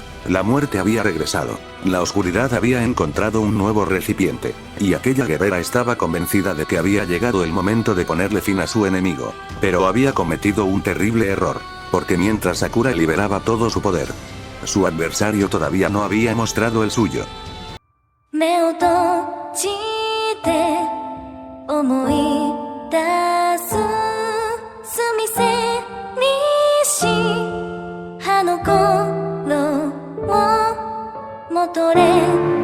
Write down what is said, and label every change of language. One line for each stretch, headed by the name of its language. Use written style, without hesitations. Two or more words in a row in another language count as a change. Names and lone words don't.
Spanish: La muerte había regresado. La oscuridad había encontrado un nuevo recipiente. Y aquella guerrera estaba convencida de que había llegado el momento de ponerle fin a su enemigo. Pero había cometido un terrible error. Porque mientras Sakura liberaba todo su poder, su adversario todavía no había mostrado el suyo.
Japanese: 目を閉じて思い出す澄みせにし葉の頃を戻れ